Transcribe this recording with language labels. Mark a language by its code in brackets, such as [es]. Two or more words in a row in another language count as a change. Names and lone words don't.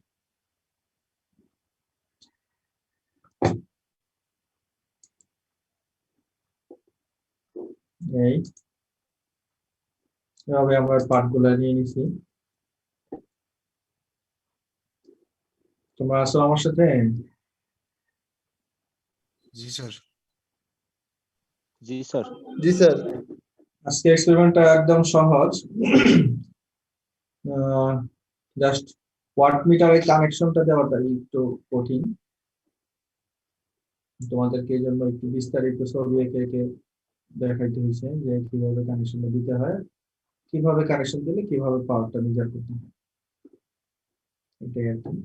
[bn] এই এভাবে আমরা পার্টগুলো নিয়ে নিছি। তোমরা আসো আমার সাথে। জি স্যার। জি স্যার। জি স্যার। আজকে এক্সপেরিমেন্টটা একদম সহজ। [en] just watt meter's [bn] কানেকশনটা দেওয়াটা একটু কঠিন। তোমাদেরকে এই জন্য একটু বিস্তারিত ছবি এঁকে এঁকে দেখাইতে হয়েছে যে কিভাবে কানেকশনটা দিতে হয়, কিভাবে কানেকশন দিলে কিভাবে পাওয়ারটা মেজার করতে হয়, এটাই আর কি।